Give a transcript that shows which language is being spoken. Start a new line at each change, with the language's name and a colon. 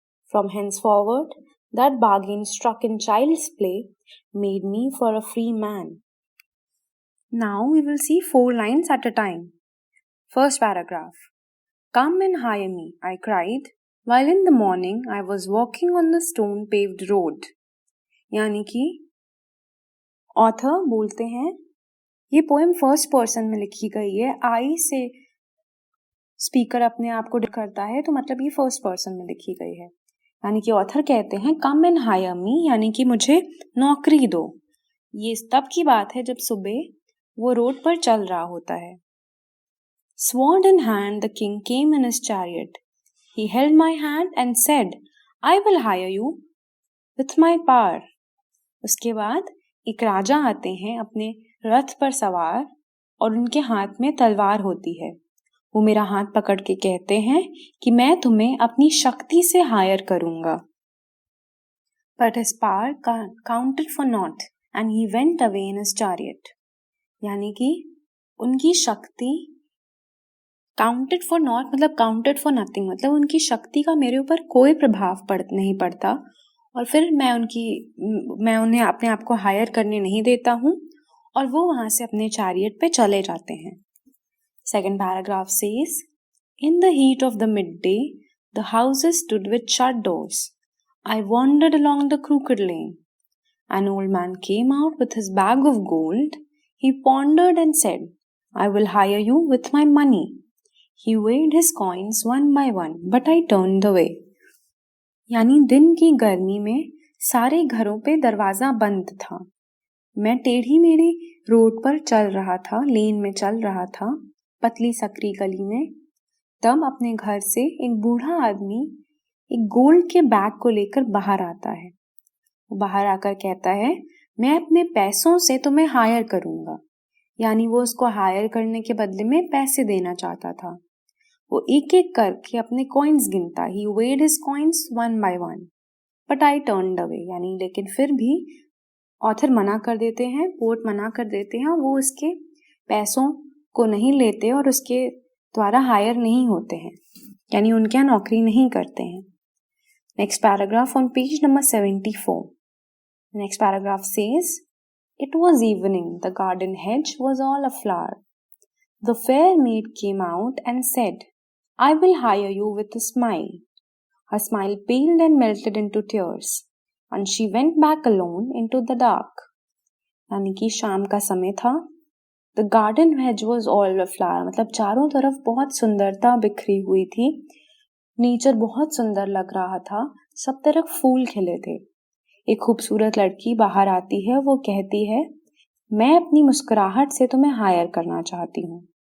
English: From henceforward, that bargain struck in child's play made me for a free man. Now we will see 4 lines at a time. First paragraph. Come and hire me, I cried, while in the morning I was walking on the stone-paved road.
Hindi: यानी कि author बोलते हैं, ये poem first person में लिखी गई है। आई से स्पीकर अपने आप को करता है, तो मतलब ये फर्स्ट पर्सन में लिखी गई है। यानी कि ऑथर कहते हैं कम एंड हायर मी, यानी कि मुझे नौकरी दो। ये तब की बात है जब सुबह वो रोड पर चल रहा होता है।
English: Sword in hand, the king came in his chariot. He held my hand and said, I will hire you with my power.
Hindi: उसके बाद एक राजा आते हैं अपने रथ पर सवार और उनके हाथ में तलवार होती है। वो मेरा हाथ पकड़ के कहते हैं कि मैं तुम्हें अपनी शक्ति से हायर करूंगा।
English: But his power counted for naught, and he went away in his chariot.
Hindi: यानी कि उनकी शक्ति
English: counted for not
Hindi: मतलब
English: counted for nothing,
Hindi: मतलब उनकी शक्ति का मेरे ऊपर कोई प्रभाव नहीं पड़ता और फिर मैं उन्हें अपने आप को हायर करने नहीं देता हूँ और वो वहाँ से अपने चैरियट पे चले जाते हैं।
English: Second paragraph says, in the heat of the mid day the houses stood with shut doors. I wandered along the crooked lane. An old man came out with his bag of gold. He pondered and said, I will hire you with my money. He weighed his coins one by one, but I turned away.
Hindi: यानी दिन की गर्मी में सारे घरों पे दरवाजा बंद था। मैं टेढ़ी मेढ़ी रोड पर चल रहा था, लेन में चल रहा था, पतली सकरी गली में। तब अपने घर से एक बूढ़ा आदमी एक गोल्ड के बैग को लेकर बाहर आता है। वो बाहर आकर कहता है, मैं अपने पैसों से तुम्हें हायर करूंगा। यानी वो उसको हायर करने के बदले में पैसे देना चाहता था। वो एक एक करके अपने कॉइन्स गिनता।
English: He weighed his coins one by one, but I turned away.
Hindi: यानी लेकिन फिर भी ऑथर मना कर देते हैं, पोर्ट मना कर देते हैं, वो उसके पैसों को नहीं लेते और उसके द्वारा हायर नहीं होते हैं, यानी उनके यहाँ नौकरी नहीं करते हैं।
English: Next paragraph on page number 74. The next paragraph says, it was evening, the garden hedge was all aflower. The fair maid came out and said, I will hire you with a smile. Her smile paled and melted into tears, and she went back alone into the dark.
Hindi: यानी कि शाम का समय था।
English: The garden hedge was all aflower,
Hindi: मतलब चारों तरफ बहुत सुंदरता बिखरी हुई थी। नेचर बहुत सुंदर लग रहा था, सब तरफ फूल खिले थे। एक खूबसूरत लड़की बाहर आती है, वो कहती है, मैं अपनी मुस्कुराहट से तुम्हें हायर करना चाहती हूँ।